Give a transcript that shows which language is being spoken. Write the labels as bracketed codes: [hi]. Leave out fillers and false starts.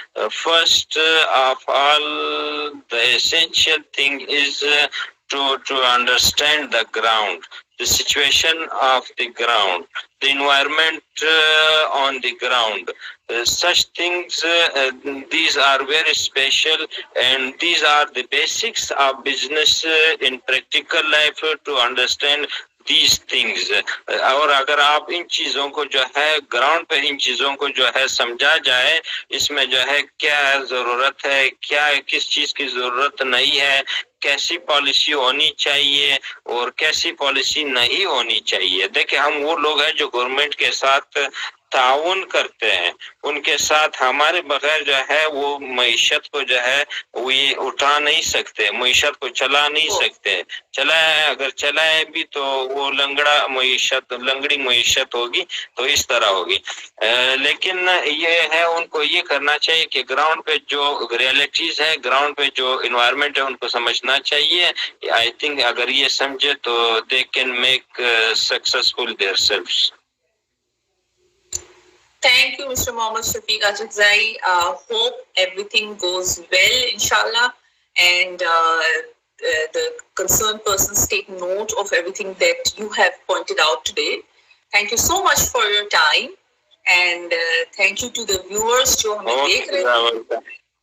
[en] First of all, the essential thing is to understand the ground, the situation of the ground, the environment on the ground. Such things, these are very special, and these are the basics of business in practical life, to understand these things. [ur] اور اگر آپ ان چیزوں کو جو ہے ground پہ ان چیزوں کو جو ہے سمجھا جائے، اس میں جو ہے کیا ضرورت ہے، کیا کس چیز کی ضرورت نہیں ہے، کیسی پالیسی ہونی چاہیے اور کیسی پالیسی نہیں ہونی چاہیے. دیکھیں، ہم وہ لوگ ہیں جو گورنمنٹ کے ساتھ تعاون کرتے ہیں، ان کے ساتھ ہمارے بغیر جو ہے وہ معیشت کو جو ہے وہ یہ اٹھا نہیں سکتے، معیشت کو چلا نہیں سکتے. چلائے اگر چلائے بھی تو وہ لنگڑی معیشت ہوگی، تو اس طرح ہوگی. لیکن یہ ہے، ان کو یہ کرنا چاہیے کہ گراؤنڈ پہ جو ریئلٹیز ہے، گراؤنڈ پہ جو انوائرمنٹ ہے، ان کو سمجھنا چاہیے. [en] I think [ur] اگر یہ سمجھے تو [en] They can make successful their selves. Thank you, Mr. Mohammed Shafiq Ajazai. Hope everything goes well, inshallah, and the concerned persons take note of everything that you have pointed out today. Thank you so much for your time, and thank you to the viewers [ur] jo hame dekh rahe hain.